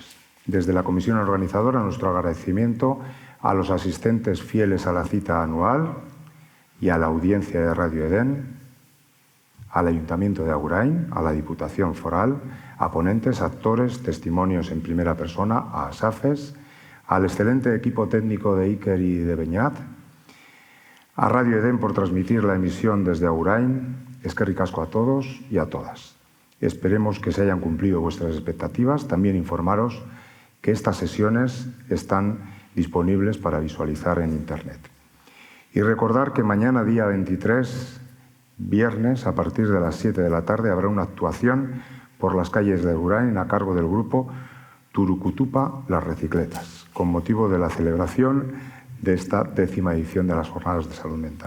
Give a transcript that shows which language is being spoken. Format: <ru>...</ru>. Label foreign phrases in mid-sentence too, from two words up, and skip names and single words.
<es>Desde la comisión organizadora, nuestro agradecimiento a los asistentes fieles a la cita anual y a la audiencia de Radio Edén, al Ayuntamiento de Agurain, a la Diputación Foral, a ponentes, actores, testimonios en primera persona, a ASAFES, al excelente equipo técnico de Iker y de Beñat, A Radio Edén por transmitir la emisión desde Agurain.</es> <eu>Eskerrik asko</eu> <es>a todos y a todas. Esperemos que se hayan cumplido vuestras expectativas. También informaros que estas sesiones están disponibles para visualizar en Internet. Y recordar que mañana, día 23, viernes, a partir de las 7 de la tarde, habrá una actuación por las calles de Agurain a cargo del grupo Turukutupa Las Recicletas, con motivo de la celebración de esta 10ª edición de las Jornadas de Salud Mental.</es>